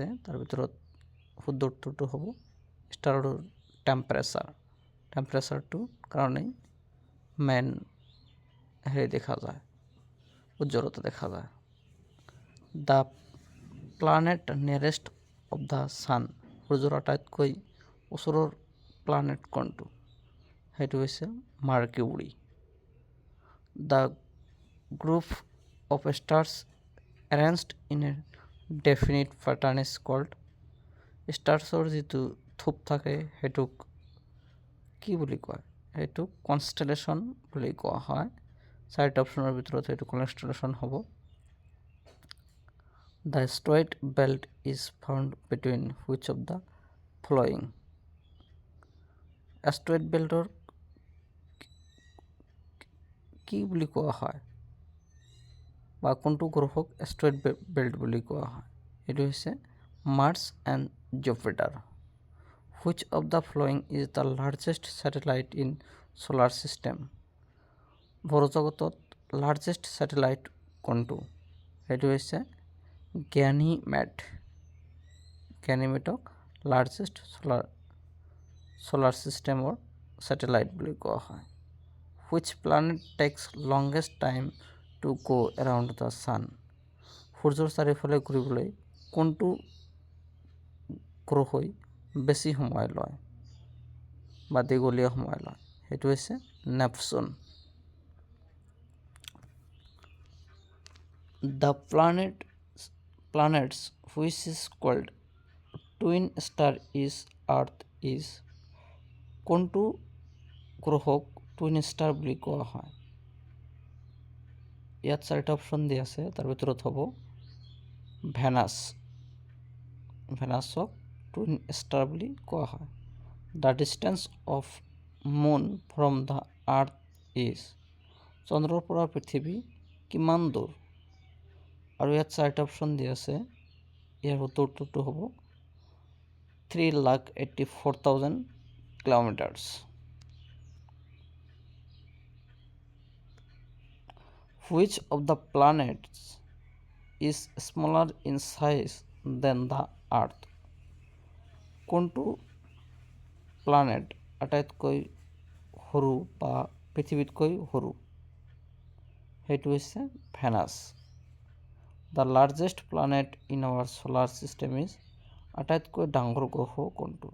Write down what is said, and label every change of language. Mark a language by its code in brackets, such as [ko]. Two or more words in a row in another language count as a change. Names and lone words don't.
[as] তাৰ ভিতৰত শুদ্ধ উত্তৰটো হ'ব [en] starৰ temperatureটো [as] কাৰণেই মেইন দেখা যায়, উজ্জ্বলতা দেখা যায়। [en] the planet nearest of the sun, [as] সূৰ্যৰ আটাইতকৈ ওচৰৰ প্লানেট কোনটো? সেইটো হৈছে মাৰ্কিউৰী। [en] The group of stars arranged in a definite pattern is called, [as] স্টাৰ্ছৰ যিটো থোপ থাকে সেইটোক কি বুলি কয়? সেইটোক কনষ্টেলেশ্যন বুলি কোৱা হয়। চাৰিটা অপশ্যনৰ ভিতৰত সেইটো কনষ্টেলেশ্যন হ'ব। [en] The asteroid belt is found between which of the following? asteroid beltৰ [as] কি বুলি কোৱা হয়, বা কোনটো গ্ৰহক [en] asteroid belt [as] বুলি কোৱা হয়? এইটো হৈছে মাৰ্চ এণ্ড জুপিটাৰ। [en] which of the following is the largest satellite in solar system? [as] সৌৰজগতত [en] largest satellite [as] কোনটো? সেইটো হৈছে গ্যানিমেডক [en] largest solar systemৰ satellite [as] বুলি কোৱা হয়। [en] Which planet takes longest time to go around the sun? [as] সূৰ্যৰ চাৰিওফালে ঘূৰিবলৈ কোনটো গ্ৰহই বেছি সময় লয় বা দীঘলীয়া সময় লয়? সেইটো হৈছে নেপচুন। [en] The planets which is called twin star is Earth is, [as] কোনটো গ্ৰহক [en] twin star [as] বুলি কোৱা হয়? ইয়াত চাৰিটা অপশ্যন দিয়া আছে। তাৰ ভিতৰত হ'ব ভেনাছক [en] twin star [as] বুলি কোৱা হয়। [en] the distance of moon from the earth is, [as] চন্দ্ৰৰ পৰা পৃথিৱী কিমান দূৰ? আৰু ইয়াত চাৰিটা অপশ্যন দিয়া আছে। ইয়াৰ উত্তৰটো হ'ব 3,84,000 কিলোমিটাৰ্ছ। [en] Which of the planets is smaller in size than the Earth? [as] কোনটো প্লানেট আটাইতকৈ সৰু বা পৃথিৱীতকৈ সৰু? সেইটো হৈছে ভেনাছ। [en] the largest planet in our solar system is, [as] আটাইতকৈ ডাঙৰ গ্ৰহ কোনটো?